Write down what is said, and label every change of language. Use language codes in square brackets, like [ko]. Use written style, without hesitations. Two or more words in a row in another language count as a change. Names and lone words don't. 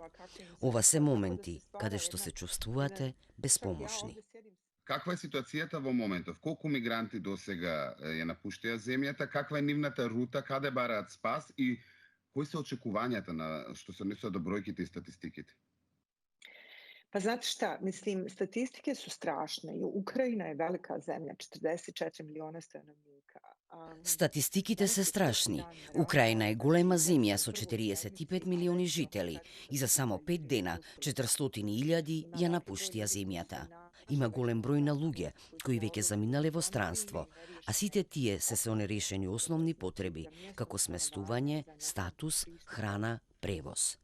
[mk] Ова се моменти каде што се чувствувате беспомошни. Каква е ситуацијата во моментов? Колку мигранти досега ја напуштија земјата? Каква е нивната рута? Каде бараат спас? И кои се очекувањата на што се однесува до бројките и статистиките? [sr] Pa znate šta, mislim, statistike su strašne. Ukrajina je velika zemlja, 44 miliona stanovnika. [mk] Статистиките се страшни. Украина е голема земја со 45 милиони жители и за само 5 дена 400.000 ја напуштија земјата. Има голем број на луѓе кои веќе заминале во странство, а сите тие се нерешени основни потреби, како сместување, статус, храна, превоз.